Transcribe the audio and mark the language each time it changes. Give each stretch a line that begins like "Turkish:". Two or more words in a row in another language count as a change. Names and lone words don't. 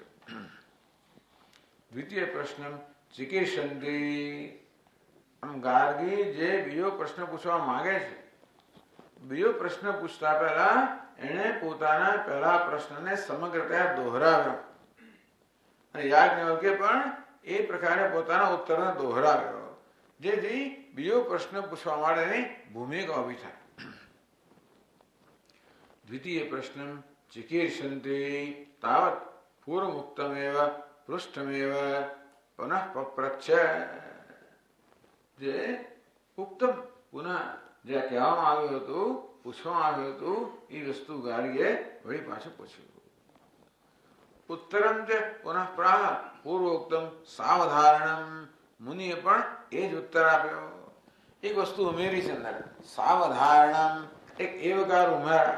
Sanskrit: દ્વિતીય પ્રશ્ન ચિકિત્સંતિ
Gujarati: આમ ગાર્ગી જે બીજો પ્રશ્ન પૂછવા માંગે છે બીજો પ્રશ્ન પૂછતા પહેલા એણે પોતાના પહેલા પ્રશ્નને સમગ્રતા દોહરાવ્યો અને યાજ્ઞવલ્ક્ય પણ એ પ્રકારે પોતાના ઉત્તરને દોહરાવ્યો જેથી બીજો પ્રશ્ન પૂછવા માટેની ભૂમિકા ઊભી થાય।
Sanskrit: द्वितीय प्रश्न चिकीर्षन्ति तावत् पूर्वमुक्तमेव पृष्ठमेव पुनः पप्रच्छ
Gujarati: જે
Sanskrit: उक्तम पुनः
Gujarati: જે કહેવામાં આવ્યું હતું પૂછવામાં આવ્યું હતું એ વસ્તુ ગાર્ગીએ વળી પાછું પૂછ્યું।
Sanskrit: ઉત્તરમ ચ પુનઃ પ્રાહ પૂર્વોક્તમ સાવધારણમ.
Gujarati: મુનિએ પણ એ જ ઉત્તર આપ્યો. એક વસ્તુ ઉમેરી છે અંદર, સાવધારણમ, એક એવકાર ઉમેરા.